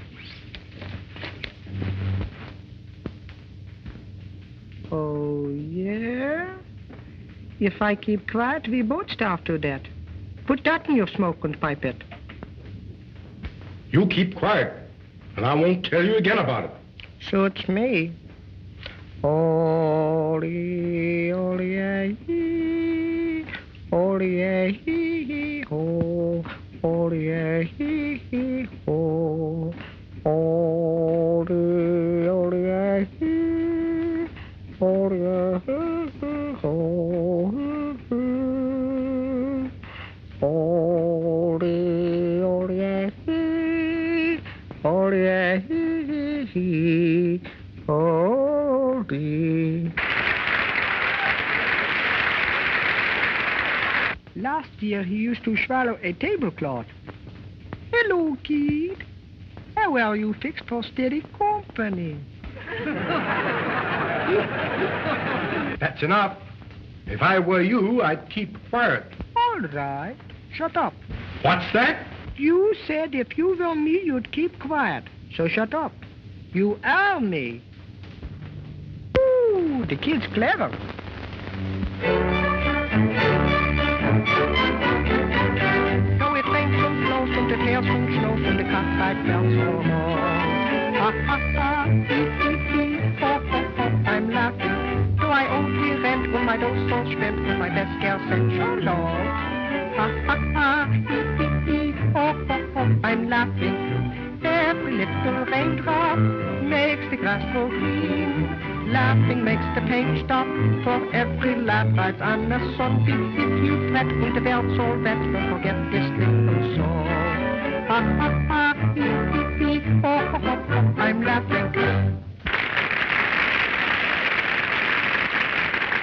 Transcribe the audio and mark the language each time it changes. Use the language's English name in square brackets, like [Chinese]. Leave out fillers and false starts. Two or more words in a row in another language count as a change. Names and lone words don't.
[English] Oh, yeah? If I keep quiet, we both starve to death. Put that in your smoke and pipe it. You keep quiet, and I won't tell you again about it. Suits me. Oli, oli, hee, oli, hee, ho, oli, hee, ho, oli, oli, hee, oli, hee, ho, oli, oli, hee, oli, hee, oli. Last year he used to swallow a tablecloth. Hello, kid. How are you fixed for steady company? That's enough. If I were you, I'd keep quiet. All right. Shut up. What's that? You said if you were me, you'd keep quiet. So shut up. You are me. Ooh, the kid's clever. So it rains and blows and it hails and snows and the cockfight bells all ha ha ha, hee hee hee, ho ho ho, I'm laughing. So I only rent when my dough so spent with my best girl sent your love. Ha ha ha, hee hee hee, ho ho ho, I'm laughing. Every little raindrop makes the grass grow green. Laughing makes the pain stop. For every laugh rides on a sunbeam. If you fret with the bells all wet, don't forget this little song. Ha ha ha, hee hee hee, ho ho ho, I'm laughing.